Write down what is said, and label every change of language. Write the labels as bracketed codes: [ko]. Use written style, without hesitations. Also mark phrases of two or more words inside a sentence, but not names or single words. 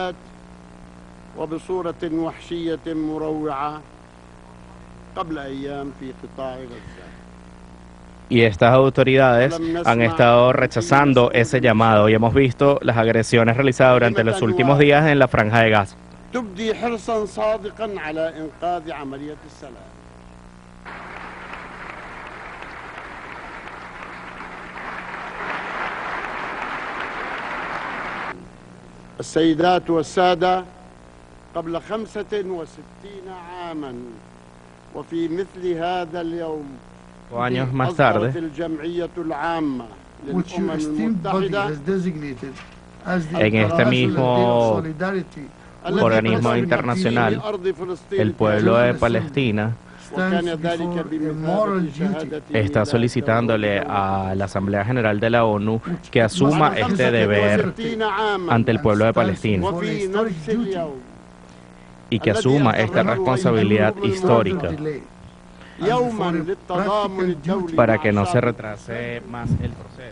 [es] Y estas autoridades han estado rechazando ese llamado y hemos visto las agresiones realizadas durante los últimos días en la Franja de Gaza. [ar] السيدات والسادة قبل 65 عاما وفي مثل هذا اليوم [es] años más tarde, [ar] الجمعية العامة للأمم المتحدة [es] en este mismo organismo internacional, el pueblo de Palestina está solicitándole a la Asamblea General de la ONU que asuma este deber ante el pueblo de Palestina y que asuma esta responsabilidad histórica para que no se retrase más el proceso.